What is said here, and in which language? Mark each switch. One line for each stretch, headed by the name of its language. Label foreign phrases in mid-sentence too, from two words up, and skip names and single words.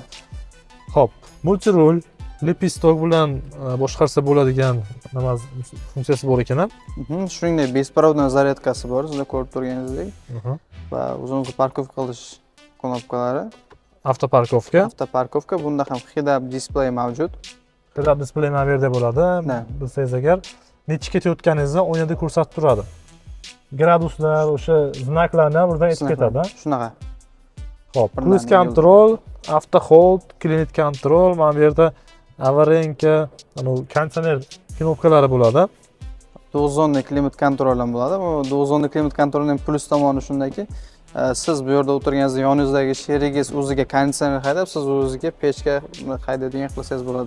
Uzbek: Xo'p, multirul, lepistok bilan boshqarsa bo'ladigan nima funksiyasi bor ekan. Shuningdek, besprovodniy zaryadkasi bor, sizlar ko'rib turganingizdek. Va uzun parkovka qilish knopkalari. Avtoparkovka. Avtoparkovka, bunda ham
English: head-up display
Uzbek: mavjud.
English: Head-up display
Uzbek: mana bu yerda bo'ladi. Bilsangiz agar necha ketayotganingizni o'yinda ko'rsatib turadi. Graduslar, o'sha znaklarni buradan aytib ketadi. Shunaqa. Xo'p,
English: cruise control, auto hold, climate control,
Uzbek: mana bu yerda avariyanka, konditsioner knopkalari bo'ladi. 9 zonli klimat kontrol ham bo'ladi. Bu 9 zonli klimat kontrolning plus tomoni shundaki, siz bu yerda o'tirganingizda yoningizdagi sherigingiz o'ziga konditsioner haydab, siz o'ziga pechka haydaydigan qilsangiz bo'ladi.